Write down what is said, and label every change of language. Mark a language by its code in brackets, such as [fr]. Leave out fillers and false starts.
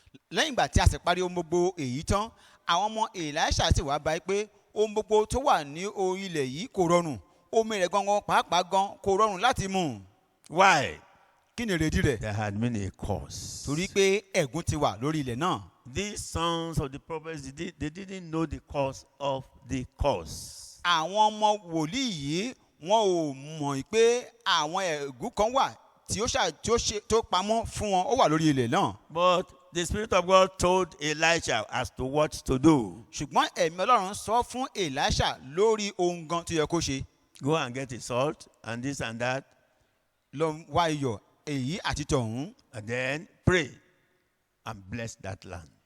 [yo] lẹ́yìn ìgbà tí a sì parí ohun gbogbo èyí tán àwọn ọmọ Èlíṣà sì wá báyìí pé ohun gbogbo tó wà ní orí ilẹ̀ yìí kò rọrùn omi rẹ̀ gangan pàápàá gan kò rọrùn láti mu. [en] Why? [yo] kí ni èrèdí rẹ̀? [en] There had been a curse. [yo] torí pé ẹ̀gún ti wà lórí ilẹ̀ náà. [en] These sons of the prophets, they didn't know the cause of the curse. [yo] àwọn ọmọ wòlíì yìí wọn ò mọ̀ pé àwọn ẹ̀gún kan wà tó pamọ́ fún wọn ó wà lórí ilẹ̀ náà. [en] But the Spirit of God told Elisha as to what to do. [yo] ṣùgbọ́n ẹ̀mí Ọlọ́run sọ fún Èlíṣà lórí ohun gan tó yẹ kó ṣe. [en] Go and get a salt and this and that. [yo] lọ wá iyọ̀ èyí àti tọ̀hún. [en] And then pray and bless that land.